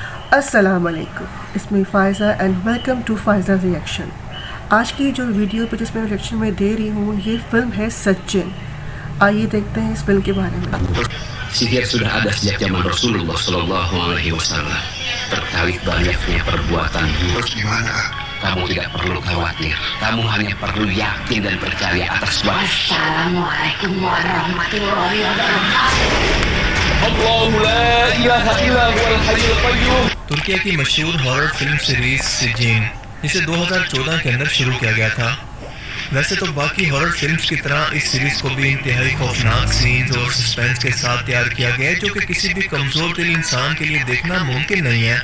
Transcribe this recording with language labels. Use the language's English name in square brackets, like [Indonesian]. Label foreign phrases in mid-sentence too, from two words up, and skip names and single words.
[Arabic] السلام عليكم, [Hindi] इसमें फ़ायज़ा [English] and welcome to [Hindi] फ़ायज़ा रिएक्शन। आज की जो वीडियो पर जिसमें रिएक्शन में दे रही हूँ ये फिल्म है सज्जन। आइए देखते हैं इस फिल्म के बारे में। [Indonesian] Sihir sudah ada sejak zaman Rasulullah [Arabic] صلى الله عليه وسلم. [Indonesian] Terkait banyaknya perbuatan buruk, kamu tidak perlu khawatir. Kamu hanya perlu yakin dan percaya atas wahyu. [Arabic] السلام عليكم ورحمة الله وبركاته. الله لا إله إلا هو الحي القيوم. [Hindi] तुर्की की मशहूर हॉरर फिल्म सीरीज सिजीन, जिसे 2014 के अंदर शुरू किया गया था। वैसे तो बाकी हॉरर फिल्म्स की तरह इस सीरीज को भी इंतहाई खौफनाक सीन्स और सस्पेंस के साथ तैयार किया गया है, जो कि किसी भी कमजोर दिल इंसान के लिए देखना मुमकिन नहीं है।